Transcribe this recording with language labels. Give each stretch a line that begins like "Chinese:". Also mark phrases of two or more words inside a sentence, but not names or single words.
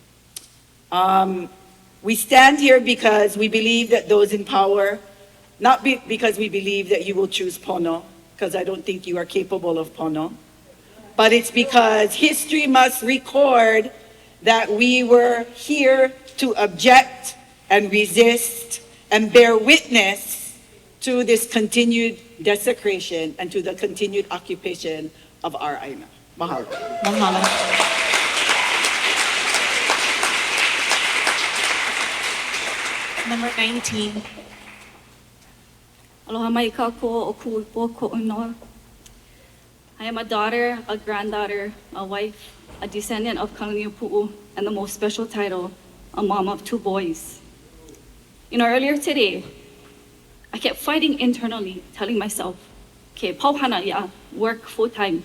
English: We stand here because we believe that those in power, because we believe that you will choose Pono, because I don't think you are capable of Pono, but it's because history must record that we were here to object and resist and bear witness to this continued desecration and to the continued occupation of our AINA. Mahalo. Mahalo. Number 19.
Hawaiian: Aloha mai kākou o kuipo ko'unoa.
English: I am a daughter, a granddaughter, a wife, a descendant of Kalaniupu'u, and the most special title, a mom of 2 boys. Earlier today, I kept fighting internally, telling myself, okay, pauhana ya, work full time.